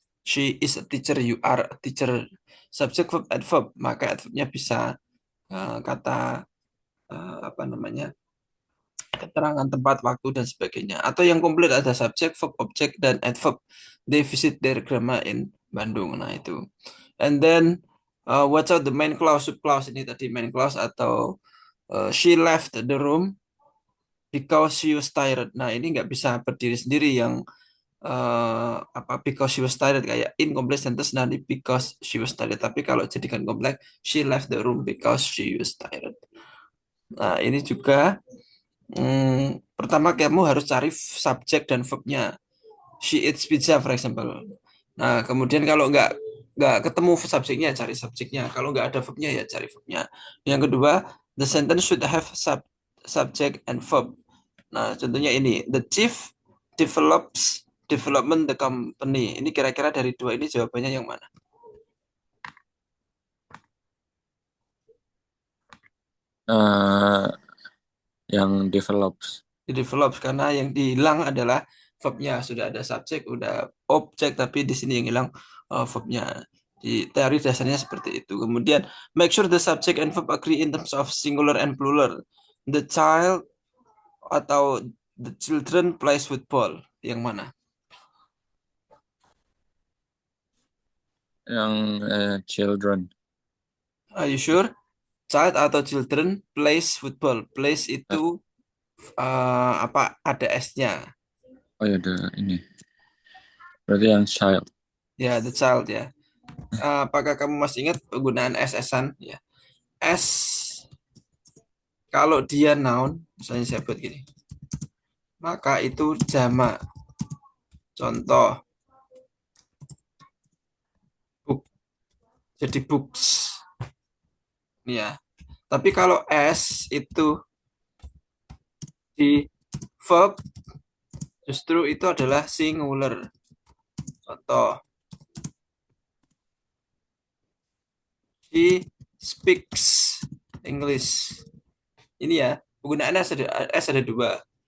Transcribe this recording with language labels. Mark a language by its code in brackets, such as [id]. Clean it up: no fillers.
[en] She is a teacher, you are a teacher. [id] Subject verb adverb, maka adverbnya bisa kata apa namanya, keterangan tempat, waktu, dan sebagainya. Atau yang komplit ada subjek, verb, object, dan adverb. [en] They visit their grandma in Bandung. [id] Nah itu. [en] And then watch out the main clause, sub clause [id] ini tadi [en] main clause [id] atau [en] she left the room because she was tired. [id] Nah ini nggak bisa berdiri sendiri yang apa [en] because she was tired, [id] kayak incomplete sentence nanti because she was tired. Tapi kalau jadikan kompleks, [en] she left the room because she was tired. [id] Nah, ini juga pertama kamu harus cari subjek dan verbnya. [en] She eats pizza, for example. [id] Nah, kemudian kalau nggak ketemu subjeknya, cari subjeknya. Kalau nggak ada verbnya, ya cari verbnya. Yang kedua, [en] the sentence should have subject and verb. [id] Nah, contohnya ini, [en] the chief development the company. [id] Ini kira-kira dari dua ini jawabannya yang mana? eh, yang develops. Di develops karena yang dihilang adalah verbnya. Sudah ada subjek, udah objek, tapi di sini yang hilang verbnya. Di teori dasarnya seperti itu. Kemudian [en] make sure the subject and verb agree in terms of singular and plural. The child [id] atau [en] the children plays football. [id] Yang mana? Yang children. [en] Are you sure? Child atau children plays football. Plays Eh, [id] itu apa? Ada S-nya. oh ya, ada ini. Berarti yang child. Ya, [en] the child [id] ya. Apakah kamu masih ingat penggunaan S-an? Ya. S kalau dia noun, misalnya saya buat gini, maka itu jamak. Contoh, book, jadi books. Ya. Tapi kalau S itu di verb, justru itu adalah singular. Contoh, [en] she speaks English. [id] Ini ya, penggunaannya S ada dua.